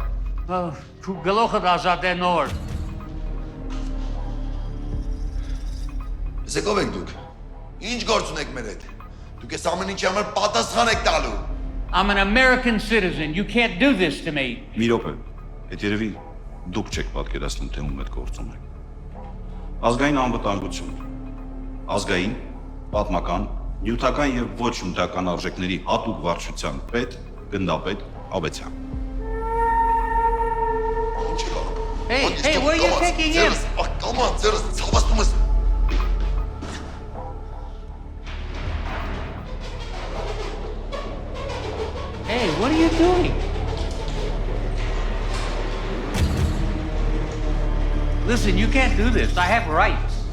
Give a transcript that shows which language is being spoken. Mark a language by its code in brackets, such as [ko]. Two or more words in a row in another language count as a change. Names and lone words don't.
[hy] Քու գլոխդ ազատ է նոր։ Իսկ ով եք դուք։ Ինչ գործ ունեք մեր հետ։ Դուք ես ամեն ինչի համար պատասխան եք տալու։ [en] I'm an American citizen. You can't do this to me. [hy] Մի րոպե, այդ երևի դուք չեք պատկերացնում, թե ում հետ գործում եք։ Ազգային անվտանգություն, ազգային, պատմական, նյութական եւ ոչ նյութական արժեքների հատուկ վարչության պետ, գնդապետ Աբեցյան։ [en] Hey, where are you taking him? Come on, [hy] ձերս ցավացնում ես։ [en] Hey, what are you doing? Listen, you can't do this. I have rights.